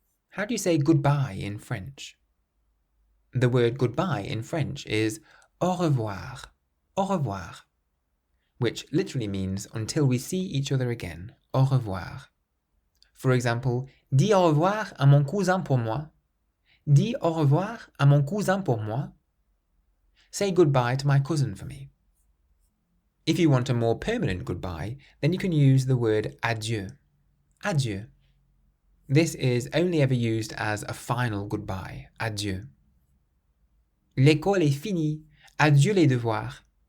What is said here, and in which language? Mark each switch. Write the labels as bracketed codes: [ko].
[en] How do you say goodbye in French? The word goodbye in French is au revoir, au revoir, which literally means until we see each other again, au revoir. [fr] For example, dis au revoir à mon cousin pour moi. Dis au revoir à mon cousin pour moi. [en] Say goodbye to my cousin for me. If you want a more permanent goodbye, then you can use the word adieu. Adieu. This is only ever used as a final goodbye. [fr] Adieu. L'école est finie. Adieu les devoirs.